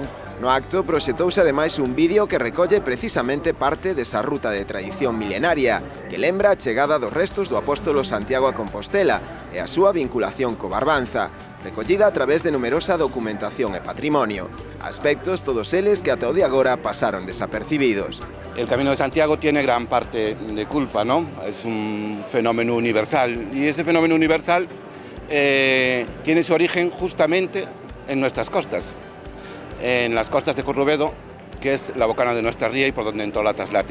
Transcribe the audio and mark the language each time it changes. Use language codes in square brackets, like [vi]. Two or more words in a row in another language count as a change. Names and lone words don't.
[gl] No acto proxetouse ademais un vídeo que recolle precisamente parte desa ruta de tradición milenaria, que lembra a chegada dos restos do apóstolo Santiago a Compostela e a súa vinculación co Barbanza, recollida a través de numerosa documentación e patrimonio, aspectos todos eles que ata o de agora pasaron desapercibidos. [es] El Camino de Santiago tiene gran parte de culpa, ¿no? Es un fenómeno universal y ese fenómeno universal tiene su origen justamente en nuestras costas, en las costas de Corrubedo, que es la bocana de nuestra ría y por donde entró la Traslatio.